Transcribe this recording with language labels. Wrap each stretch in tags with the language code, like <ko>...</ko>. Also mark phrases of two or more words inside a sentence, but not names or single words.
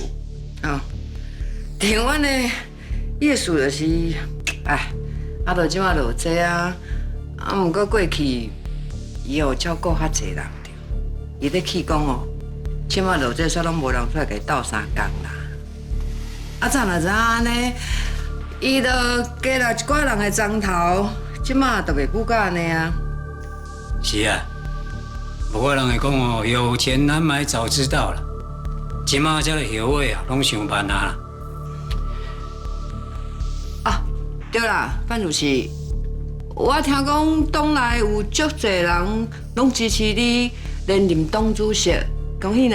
<nan>哦，台灣的意思就是，哎，啊，到即馬就這啊，啊，毋過過去伊有照顧較濟人着，伊咧去講哦，即馬就這煞攏無人出來甲伊鬥相共啦。啊，怎若知影安尼，伊就加了一寡人的漳頭，即馬就袂久到安尼啊。是啊，不過人會講哦，有錢難買早知道啦。即馬這個後尾啊，攏想辦啊。啊，對啦，范主席，我聽講黨內有足濟人攏支持你連任黨主席，恭喜呢！</nan>